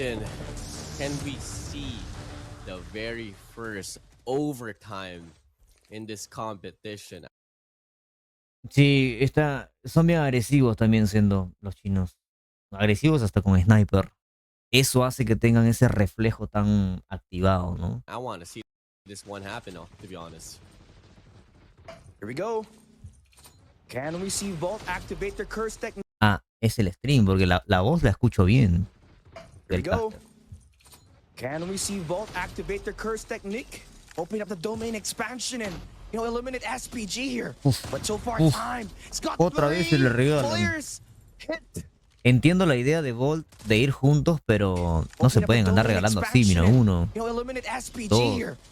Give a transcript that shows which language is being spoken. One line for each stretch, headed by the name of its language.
English: And can we see the very first overtime in this competition?
Spanish: Sí, son bien agresivos también siendo los chinos. Agresivos hasta con sniper. Eso hace que tengan ese reflejo tan activado, ¿no?
English: I want to see this one happen, to be honest. Here we go. Can we see Volt activate their curse technique?
Spanish: Ah, es el stream, porque la voz la escucho bien.
English: Here we go. Can we see Volt activate their curse technique? Open up the domain expansion and, eliminate SPG here. But so far, time. It's got
Spanish: Otra vez se le regalan.
English: players hit.
Spanish: Entiendo la idea de Volt de ir juntos, pero no se pueden andar regalando así, mira, uno, dos.